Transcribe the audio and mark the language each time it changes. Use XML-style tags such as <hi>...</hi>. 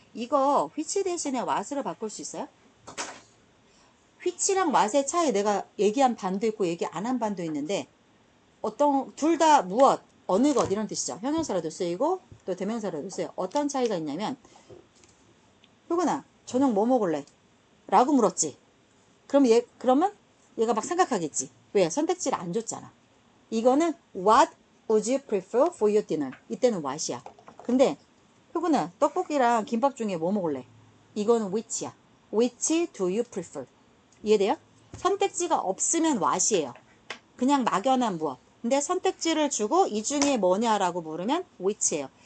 <ko>이거 which 대신에 what으로 바꿀 수 있어요? which랑 what의 차이 내가 얘기한 반도 있고 얘기 안 한 반도 있는데 둘 다 무엇, 어느 것 이런 뜻이죠. 형용사로도 쓰이고 또 대명사로도 쓰여요. 어떤 차이가 있냐면 효근아 저녁 뭐 먹을래? 라고 물었지. 그러면 얘가 막 생각하겠지. 왜? 선택지를 안 줬잖아. 이거는</ko> <en>what would you prefer for your dinner?</en> <ko>이때는 what이야. 근데 효근아 떡볶이랑 김밥 중에 뭐 먹을래? 이거는 which야.</ko> <en>which do you prefer?</en> <ko>이해돼요? 선택지가 없으면 what이에요. 그냥 막연한 무엇. 근데 선택지를 주고 이 중에 뭐냐라고 물으면 which예요.</ko>